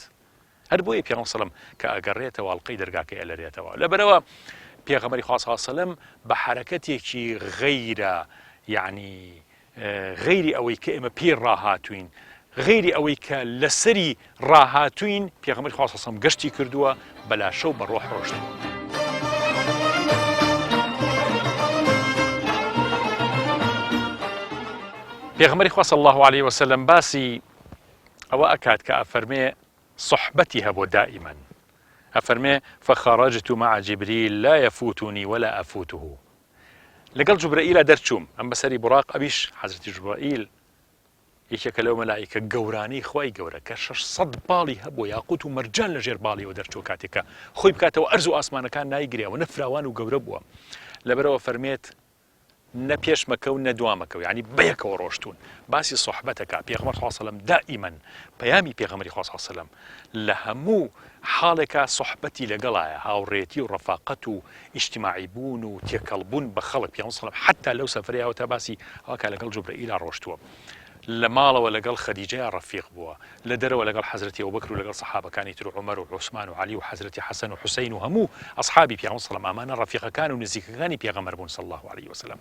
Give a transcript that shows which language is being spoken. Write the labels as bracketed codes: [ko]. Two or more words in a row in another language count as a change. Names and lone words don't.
[ckb] هەر بۆیە پێغەمبەر سەڵەم کە ئەگەڕێتەوە ئەڵقەی دەرگاکەی ئەلەرێتەوە لەبەرەوە پێغەمبەری خوا [ar] صلی الله عليه وسلم [ckb] بە حرەکەتێکی غەیرە یعنی غەیری ئەوەی کە ئێمە پێ ڕاهاتوین غیری ئەوەی کە لەسەری ڕاهاتوین پێغەمبەری خوا [ar] صلی الله عليه وسلم [ckb] گەشتی کردووە بەلا شەو بە ڕۆح ڕۆشتەوە. پێغەمبەری خوا [ar] صلی الله عليه وسلم [ckb] باسی ئەوە ئەکات کە ئەفەرمێ صحبەتی هەبوو دائما ئەفەرمێ [ar] فخرجت مع جبريل لا يفوتني ولا أفوته. [ckb] لەگەڵ جوبرەئیلە دەرچووم ئەم بەسەری بوراق ئەویش حەزرەتی جوبرەئیل یەکێکە لەو مەلائیکە گەورانەی خوای گەورە کە 600 باڵی هەبوو یاقوت و مەرجان لەژێر باڵیەوە دەرچوو کاتێکە خۆی بکاتەوە ئەرز و ئاسمانەکان نایگرێەوە نەفراوان و گەورە بووە. لەبەرەوە فەرمێت نە پێش مەکە و نە دوا مەکە و یعنی بەیەکەوە ڕۆشتون باسی صحبەتەکە. پێغەمبەر [ar] صلی الله عليه وسلم [ckb] دائما پەیامی پێغەمبەری خوا [ar] صلی الله عليه وسلم [ckb] لە هەموو حاڵێکە صحبەتی لەگەڵایە هاوڕێتی و ڕەفاقەت و ئیجتیماعی بوون و تێکەڵبوون بە خەڵک. پێغەمبەر [ar] صلی الله عليه وسلم [ckb] حتا لەو سەفرەیەوە تا باسی ئەوە کە لەگەڵ جوبرەئیل ڕۆشتووە لە ماڵەوە لەگەڵ خەدیجە ڕەفیق بووە لە دەرەوە لەگەڵ حەزرەتی ئەبوبەکر و لەگەڵ سەحابەکانی تر و عومەر و عوسمان و عەلی و حەزرەتی حەسەن و حوسەین و هەموو ئەصحابی پێغەمبەر [ar] صلی الله [ckb] ئەمانە ڕەفیقەکان و نزیکەکانی پێغەمبەر بوون [ar] صلی الله عليه وسلم.